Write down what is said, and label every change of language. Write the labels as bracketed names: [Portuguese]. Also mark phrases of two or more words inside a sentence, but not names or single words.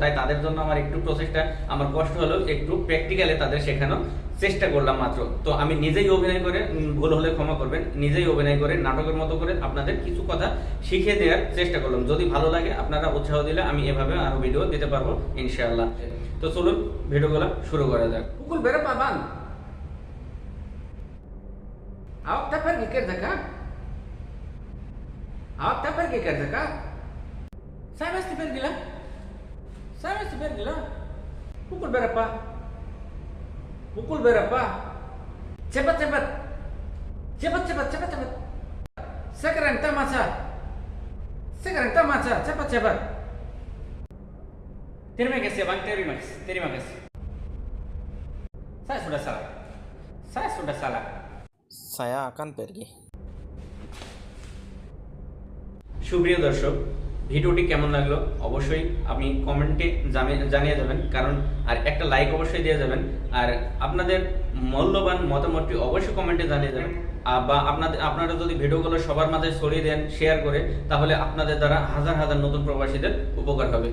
[Bangla] তাই তাদের জন্য আমার একটু প্রসেসটা আমার কষ্ট হলেও একটু প্র্যাকটিক্যালি তাদের শেখানো চেষ্টা করলাম মাত্র। তো আমি নিজেই অভিনয় করে, ভুল হলে ক্ষমা করবেন, নিজেই অভিনয় করে নাটকের মতো করে আপনাদের কিছু কথা শিখিয়ে দেওয়ার চেষ্টা করলাম। যদি ভালো লাগে, আপনারা উৎসাহ দিলে আমি এভাবে আরো ভিডিও দিতে পারবো [Arabic] إن شاء الله. [Bangla] তো চলুন ভিডিওগুলো শুরু করা যাক। [Malay] Pukul berapa bang? Awak tak pergi kerja kah? Awak tak pergi kerja kah? Saya mesti pergi lah. Saya mesti pergi lah. Pukul berapa? Pukul berapa? Cepat cepat. Cepat cepat cepat cepat. Sekarang tamasya. Sekarang tamasya. Cepat cepat. Terima kasih bang, terima kasih. Saya sudah salah. Saya sudah salah. saya akan pergi। [Bangla] সুপ্রিয় দর্শক, ভিডিওটি কেমন লাগলো অবশ্যই আপনি কমেন্টে জানিয়ে যাবেন, কারণ আর একটা লাইক অবশ্যই দিয়ে যাবেন। আর আপনাদের মূল্যবান মতামতটি অবশ্যই কমেন্টে জানিয়ে যাবেন। বা আপনারা যদি ভিডিওগুলো সবার মাঝে ছড়িয়ে দেন শেয়ার করে, তাহলে আপনাদের দ্বারা হাজার হাজার নতুন প্রবাসীদের উপকার হবে।